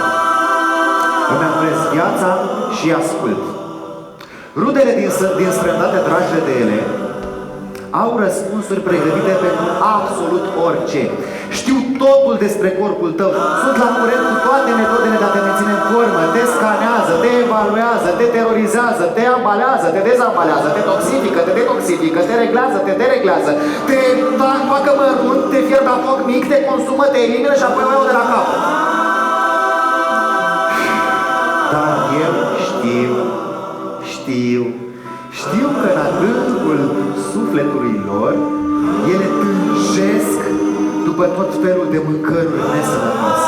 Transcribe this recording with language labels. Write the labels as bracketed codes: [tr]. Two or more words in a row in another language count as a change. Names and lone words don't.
[ro] Îmi amurez viața și îi ascult. Rudele din străinătate, dragi de ele, au răspunsuri pregătite pentru absolut orice. Știu totul despre corpul tău. Sunt la curent cu toate metodele de a te menține în formă. Te scanează, te evaluează, te terorizează, te ambalează, te dezambalează, te toxifică, te detoxifică, te reglează, te dereglează, te facă mărunt, te fierbe la foc mic, te consumă, te elimină și apoi o iau de la capăt. Dar eu știu că în adâncul sufletului lor, ele tânjesc după tot felul de mâncăruri nesănătoase.